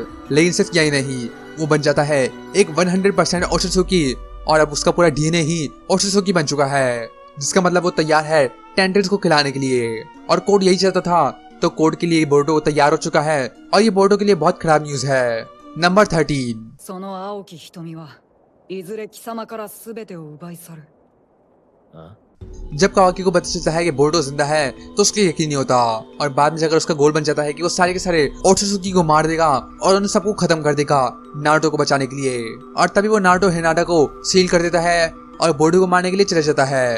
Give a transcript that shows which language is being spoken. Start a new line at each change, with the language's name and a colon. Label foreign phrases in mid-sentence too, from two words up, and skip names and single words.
Hindi: लेकिन सिर्फ यही नहीं, वो बन जाता है एक 100% ओत्सुकी, और अब उसका पूरा डीएनए ही ओत्सुकी बन चुका है, जिसका मतलब वो तैयार है टेंटल्स को खिलाने के लिए। और कोड यही चाहता था, तो कोड के लिए बोरुटो तैयार हो चुका है, और ये बोरुटो के लिए बहुत खराब न्यूज है। नंबर 13।
Japanese: その青き瞳はいずれ貴様から全てを奪い去る。
Hindi: जब कावाकी को पता चलता है कि बोरुटो जिंदा है तो उसके यकीन नहीं होता, और बाद में जाकर उसका गोल बन जाता है कि वो सारे के सारे ओत्सुकी को मार देगा और उन सबको खत्म कर देगा नारुतो को बचाने के लिए। और तभी वो नारुतो हिनाटा को सील कर देता है और बोरुटो को मारने के लिए चला जाता है।